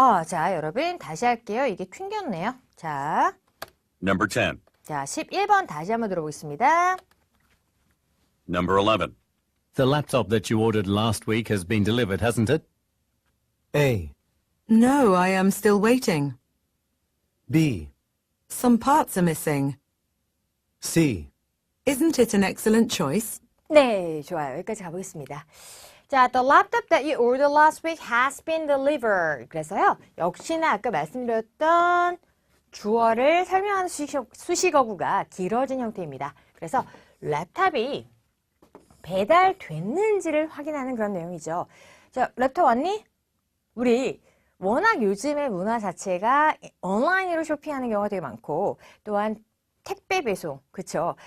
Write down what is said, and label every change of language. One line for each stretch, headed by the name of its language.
Korean: 자, 여러분 다시 할게요. 이게 튕겼네요. 자,
English: Number 10.
Korean: 자, 11번 다시 한번 들어보겠습니다.
English: Number 11. The laptop that you ordered last week has been delivered, hasn't it? A. No, I am still waiting. B. Some parts are missing. C. Isn't it an excellent choice?
Korean: 네, 좋아요. 여기까지 가보겠습니다.
English: 자, the laptop that you ordered last week has been delivered.
Korean: 그래서요, 역시나 아까 말씀드렸던 주어를 설명하는 수식어구가 길어진 형태입니다. 그래서 랩탑이 배달됐는지를 확인하는 그런 내용이죠. 자, 랩탑 왔니? 우리 워낙 요즘의 문화 자체가 온라인으로 쇼핑하는 경우가 되게 많고 또한 택배 배송, 그쵸?